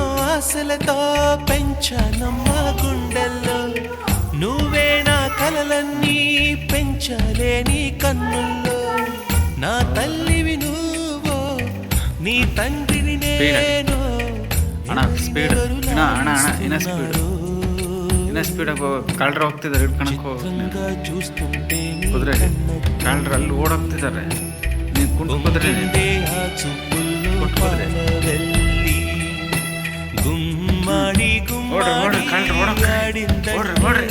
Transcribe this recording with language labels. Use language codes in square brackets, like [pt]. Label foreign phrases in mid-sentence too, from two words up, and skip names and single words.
[te] ఆశలతో పెంచానమ్మ గుండెల్లో నువ్వే నా కలలన్నీ పెంచాలే నీ కన్నుల్లో నా తల్లివి నువ్వో నీ తండ్రిని నేను [kn] ಸ್ಪೀಡ್ ಕಳ್ಳರು ಹೋಗ್ತಿದ್ದಾರೆ ಹಿಡ್ಕೊಳಕ್ಕೆ [te] చూస్తుంటే [kn] ಕುದುರೆ ಕಳ್ಳರು ಅಲ್ಲಿ ಓಡೋಗ್ತಿದ್ದಾರೆ ನೀವು ಕುಂಟು ಕುದುರೆ [te] గుమ్మాడి గుమ్మాడి [kn] ಓಡ್ರಿ